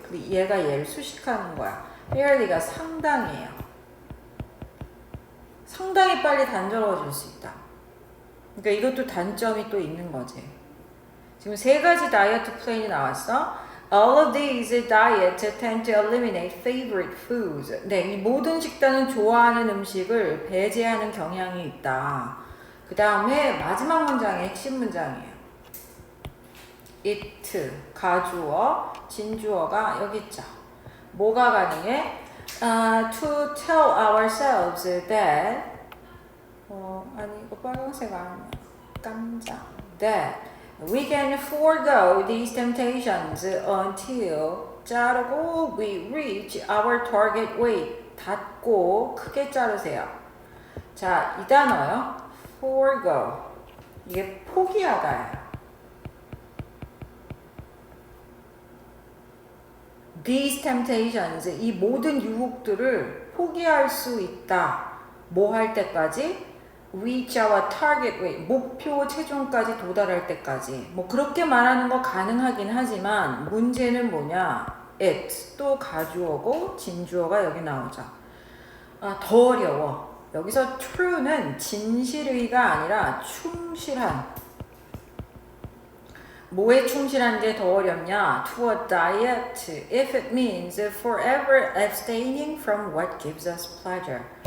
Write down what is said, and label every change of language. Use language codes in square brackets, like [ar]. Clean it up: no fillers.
[ko] 얘가 얘를 수식하는 거야. fairly가 상당히예요. 상당히 빨리 단조로워질 수 있다. 그러니까 이것도 단점이 또 있는 거지. 지금 세 가지 다이어트 플랜이 나왔어. [en] All of these diets tend to eliminate favorite foods. [ko] 네, 이 모든 식단은 좋아하는 음식을 배제하는 경향이 있다. 그 다음에 마지막 문장의 핵심 문장이에요. it, 가주어, 진주어가 여기 있죠. 뭐가 가능해? [en] To tell ourselves that [ko] 아니 이거 빨간색 아니야. 깜짝. [en] That we can forego these temptations until [ko] 자르고 [en] we reach our target weight. [ko] 닫고 크게 자르세요. 자, 이 단어요. forego. 이게 포기하다예요. [en] These temptations. [ko] 이 모든 유혹들을 포기할 수 있다. 뭐 할 때까지? [en] reach our target weight. [ko] 목표 체중까지 도달할 때까지. 뭐 그렇게 말하는 거 가능하긴 하지만 문제는 뭐냐? [en] it. [ko] 또 가주어고 진주어가 여기 나오죠. 더 어려워. 여기서 true는 진실의가 아니라 충실한. 뭐에 충실한 게 더 어렵냐? [en] To a diet if it means forever abstaining from what gives us pleasure.